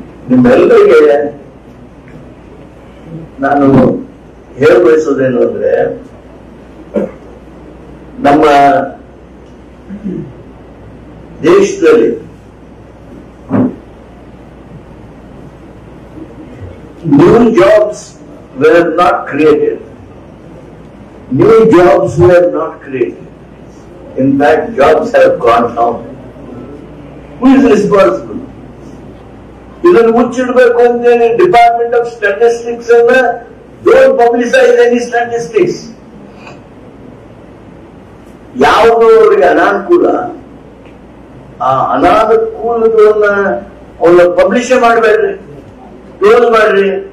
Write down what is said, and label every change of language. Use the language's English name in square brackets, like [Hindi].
[Kannada] ನಿಮ್ಮೆಲ್ಲರಿಗೆ ನಾನು ಹೇಳ ಬಯಸೋದೇನು ಅಂದ್ರೆ, ನಮ್ಮ ದೇಶದಲ್ಲಿ [English] new jobs were not created. New jobs were not created. In fact, jobs have gone down. Who is responsible? [Kannada] ಇದನ್ನು ಮುಚ್ಚಿಡಬೇಕು ಅಂತೇಳಿ ಡಿಪಾರ್ಟ್ಮೆಂಟ್ ಆಫ್ ಸ್ಟಾಟಿಸ್ಟಿಕ್ಸ್ ಅನ್ನ [English] Don't publicise any statistics. [Kannada] ಯಾವುದು ಅವರಿಗೆ ಅನಾನುಕೂಲ, ಆ ಅನಾನುಕೂಲಗಳನ್ನ ಅವನ್ನ ಪಬ್ಲಿಷ್ ಮಾಡಬೇಡ್ರಿ, ಕ್ಲೋಸ್ ಮಾಡ್ರಿ.